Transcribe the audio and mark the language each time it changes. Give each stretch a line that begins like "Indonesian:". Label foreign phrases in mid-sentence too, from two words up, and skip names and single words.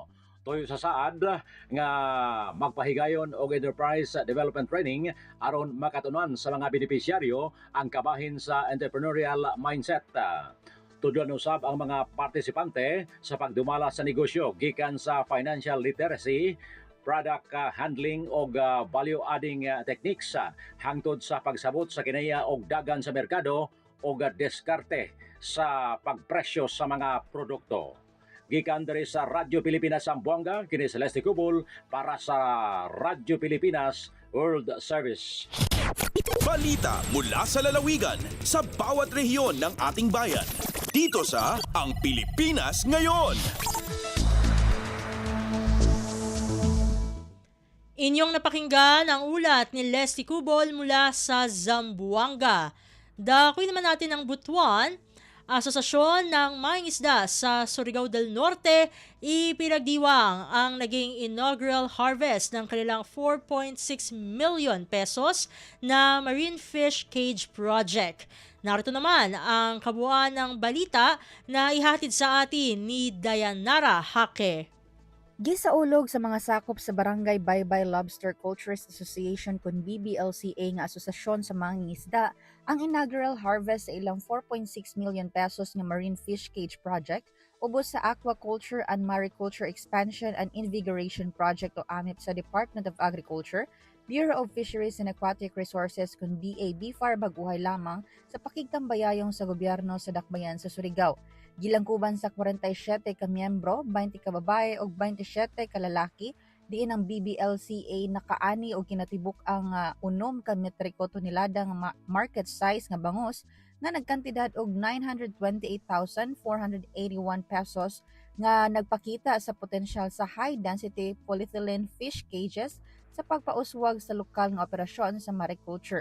Cebuano: Toyo sa SAAD nga magpahigayon og
English: enterprise development training
Cebuano: aron makatunan sa mga benepisyaryo ang kabahin sa
English: entrepreneurial mindset.
Cebuano: Tudlon usab ang mga partisipante sa pagdumala sa negosyo gikan sa
English: financial literacy, product handling
Cebuano: og
English: value adding techniques
Cebuano: hangtod sa pagsabot sa kinaya og dagan sa merkado og diskarte sa pagpresyo sa mga produkto. Gikan diri sa Radyo Pilipinas Zamboanga, kini Celeste Cubol para sa Radyo Pilipinas World Service.
Filipino: Balita mula sa lalawigan sa bawat rehiyon ng ating bayan. Dito sa Ang Pilipinas Ngayon. Inyong napakinggan ang ulat ni Leslie Cubol mula sa Zamboanga. Dakoy naman natin ang Butuan. Asosasyon ng Mangingisda sa Surigao del Norte ipinagdiwang ang naging
English: inaugural harvest
Filipino: ng kanilang 4.6 million pesos na Marine Fish Cage Project. Narito naman ang kabuuan ng balita na ihatid sa atin ni Dayanara Hake.
Cebuano: Gisaulog sa mga sakop sa Barangay Baybay Lobster Cultures Association kun BBLCA nga asosasyon sa mangingisda ang
English: inaugural harvest
Cebuano: sa ilang 4.6 million pesos nga Marine Fish Cage Project ubos sa Aquaculture and Mariculture Expansion and Invigoration Project o AMIP sa Department of Agriculture, Bureau of Fisheries and Aquatic Resources kun DA-BFAR baguhay lamang sa pakigtambayayong sa gobyerno sa Dakbayan sa Surigao. Gilangkuban sa 47 ka miyembro, 20 ka babae ug 27 ka lalaki, diin ang BBLCA nakaani og kinatibuk ang 6 ka metriko tonelada nga
English: market size
Cebuano: nga bangus nga nagkantidad og 928,481 pesos nga nagpakita sa potensyal sa
English: high density polyethylene fish cages
Cebuano: sa pagpauswag sa lokal nga operasyon sa mariculture.